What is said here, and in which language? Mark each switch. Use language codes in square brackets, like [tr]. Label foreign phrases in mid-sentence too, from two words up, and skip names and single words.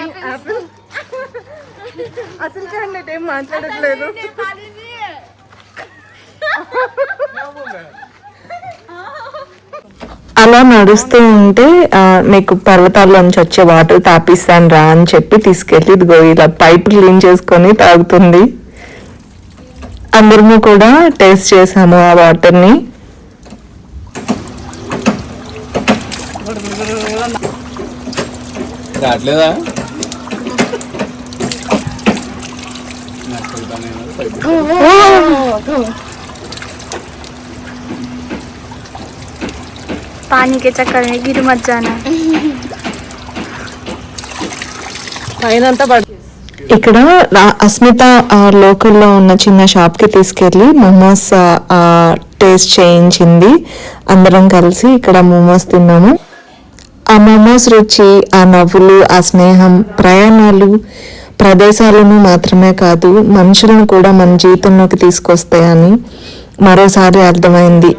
[te] అలా నడుస్తూ ఉంటే నీకు పర్వతాల్లోంచి వచ్చే వాటర్ తాపిస్తాను రా అని చెప్పి తీసుకెళ్ళి ఇదిగో ఇలా [en] pipe clean [te] చేసుకొని తాగుతుంది. అందరము కూడా టేస్ట్ చేసాము ఆ వాటర్ని. రావట్లేదా? [hi] पानी के चक्कर में गिर मत जाना. [te] ఇక్కడ అస్మిత లోకల్లో ఉన్న చిన్న షాప్కి తీసుకెళ్ళి మోమోస్ టేస్ట్ చేయించింది. అందరం కలిసి ఇక్కడ మోమోస్ తిన్నాము. ఆ మోమోస్ రుచి, ఆ నవ్వులు, ఆ స్నేహం, ప్రయాణాలు ప్రదేశాలను మాత్రమే కాదు మనుషులను కూడా మన జీవితంలోకి తీసుకొస్తాయని మరోసారి అర్థమైంది.